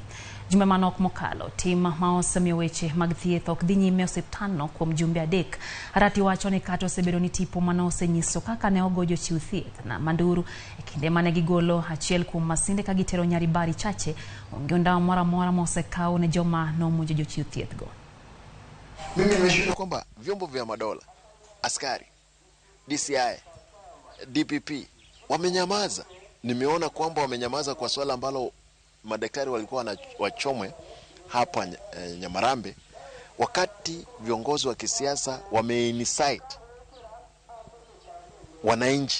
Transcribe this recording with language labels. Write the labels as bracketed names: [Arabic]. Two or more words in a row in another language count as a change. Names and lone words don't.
[Luo (Kenya and Tanzania)] Jumbe manok mokalo tim ma osemiyo weche mag thieth ok dhi nyime osiptandno kuom jumbe adek. Arati wacho ni kata osebedo ni tipo mano osenyiso kaka ne ogo jochiw thieth na Manduru e kinde mane gigolo achiel kuom masinde ka gitero Nyaribari Chache onge ndawa mora mosekaw ne joma nomonjo jochiw thieth go. [Swahili] Mimi nimeshuhudia kwamba vyombo vya madola, askari, DCI, DPP wamenyamaza. Nimeona kwamba wamenyamaza kwa swala ambalo madaktari walikuwa wachomwe hapa Nyamarambe, wakati viongozi wa kisiasa wameincite wananchi.